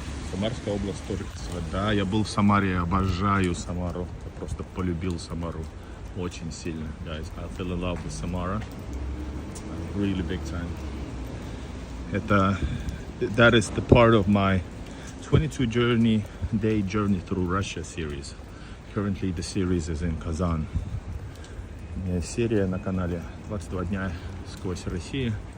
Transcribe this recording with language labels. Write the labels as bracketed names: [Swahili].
[Russian] Самарская область тоже. Да, я был в Самаре, обожаю Самару. Я просто полюбил Самару очень сильно, [English] guys. I fell in love with Samara, really big time. That is the part of my 22-day journey through Russia series. Currently the series is in Kazan. [Russian] Серия на канале 22 дня сквозь Россию.